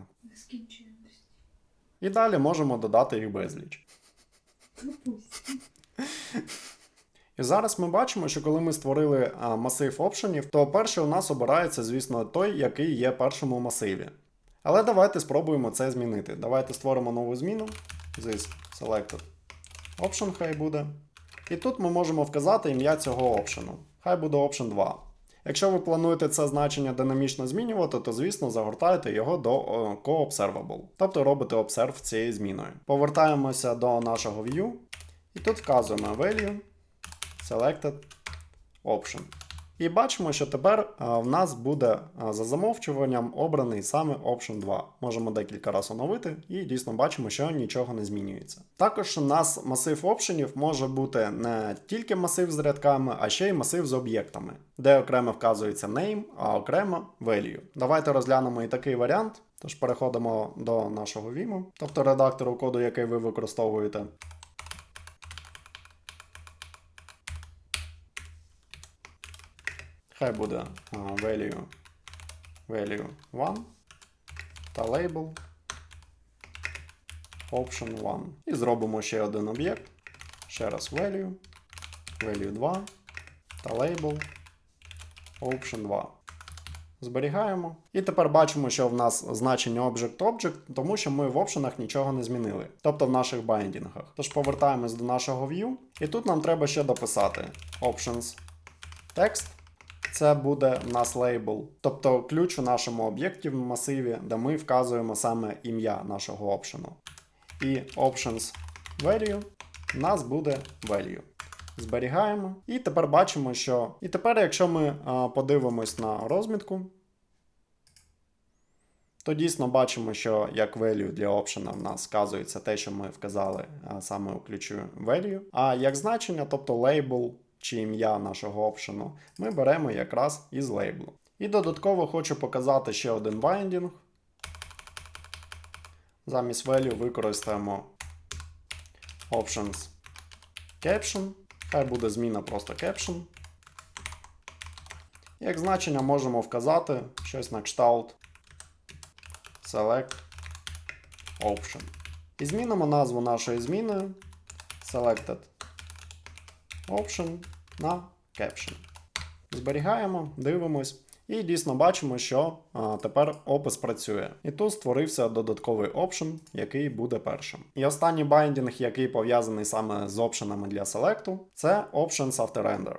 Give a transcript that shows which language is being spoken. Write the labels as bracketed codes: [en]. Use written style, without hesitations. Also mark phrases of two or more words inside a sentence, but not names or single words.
[uk] І далі можемо додати їх безліч. І зараз ми бачимо, що коли ми створили масив опшенів, то перший у нас обирається, звісно, той, який є першому масиві. Але давайте спробуємо це змінити. Давайте створимо нову зміну. [en] This selected option [uk] хай буде. І тут ми можемо вказати ім'я цього опшену. Хай буде option 2. Якщо ви плануєте це значення динамічно змінювати, то, звісно, загортаєте його до co-observable. Тобто робите observe цією зміною. Повертаємося до нашого view. І тут вказуємо [en] value, selected, option. [uk] І бачимо, що тепер в нас буде за замовчуванням обраний саме Option 2. Можемо декілька разів оновити і дійсно бачимо, що нічого не змінюється. Також у нас масив опшенів може бути не тільки масив з рядками, а ще й масив з об'єктами, де окремо вказується name, а окремо value. Давайте розглянемо і такий варіант. Тож переходимо до нашого Vim, тобто редактору коду, який ви використовуєте. Хай буде value 1 та [en] label option [uk] 1. І зробимо ще один об'єкт. Ще раз value 2 та [en] label option [uk] 2. Зберігаємо. І тепер бачимо, що в нас значення object, тому що ми в опшенах нічого не змінили. Тобто в наших байдінгах. Тож повертаємось до нашого view. І тут нам треба ще дописати [en] options text. [uk] Це буде в нас лейбл, тобто ключ у нашому об'єкті в масиві, де ми вказуємо саме ім'я нашого опшену. І [en] options value [uk] у нас буде value. Зберігаємо. І тепер бачимо, що... І тепер, якщо ми подивимось на розмітку, то дійсно бачимо, що як value для опшена в нас вказується те, що ми вказали саме у ключу value. А як значення, тобто лейбл, чи ім'я нашого опшену, ми беремо якраз із лейблу. І додатково хочу показати ще один binding. Замість value використаємо [en] options caption. [uk] Хай буде зміна просто caption. Як значення можемо вказати щось на кшталт [en] select option. [uk] І змінимо назву нашої зміни [en] selected option [uk] на caption. Зберігаємо, дивимось. І дійсно бачимо, що тепер опис працює. І тут створився додатковий option, який буде першим. І останній байдінг, який пов'язаний саме з опшенами для селекту, це [en] Options After Render.